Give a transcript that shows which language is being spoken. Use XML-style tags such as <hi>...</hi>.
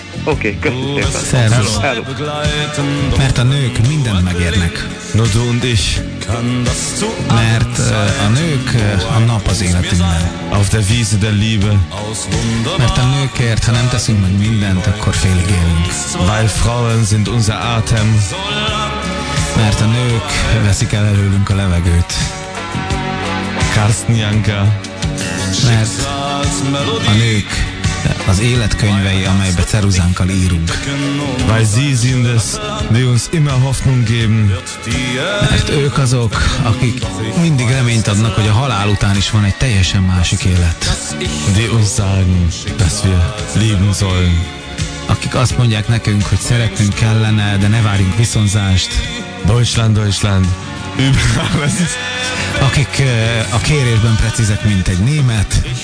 <hu>Oké, okay, köszönöm szépen. Szervus. Mert a nők mindent megérnek.</hu> <en>No, don't is.</en> <hu>Mert a nők a nap az életünkben.</hu> <de>Auf der Wiese der Liebe.</de> <hu>Mert a nőkért, ha nem teszünk meg mindent, akkor félig élünk.</hu> <de>Weil Frauen sind unser Atem.</de> <hu>Mert a nők veszik el előlünk a levegőt. Karsten Janka. Mert a nők az életkönyvei, amelybe ceruzánkkal írunk.</hu> <de>Weil sie sind es, die uns immer Hoffnung geben.</de> <hu>Mert ők azok, akik mindig reményt adnak, hogy a halál után is van egy teljesen másik élet.</hu> <de>Die uns sagen, dass wir lieben sollen.</de> <hu>Akik azt mondják nekünk, hogy szeretnünk kellene, de ne várjunk viszonzást.</hu> <de>Deutschland, Deutschland, über alles.</de> <hu>Akik a kérésben precízek, mint egy német.</hu>